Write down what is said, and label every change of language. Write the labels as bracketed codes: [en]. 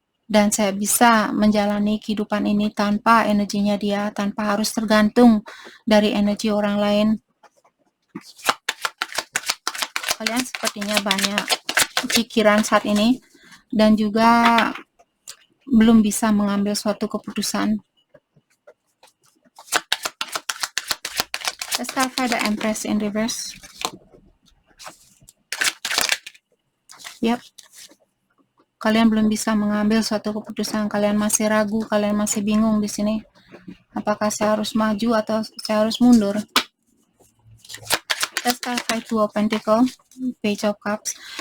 [id] Dan saya bisa menjalani kehidupan ini tanpa energinya dia, tanpa harus tergantung dari energi orang lain. Kalian sepertinya banyak pikiran saat ini dan juga belum bisa mengambil suatu keputusan. [en] Let's clarify the Empress in reverse. [id] Yep. Kalian belum bisa mengambil suatu keputusan, kalian masih ragu, kalian masih bingung di sini. Apakah saya harus maju atau saya harus mundur? [en] Let's clarify Two of Pentacles, Page of Cups.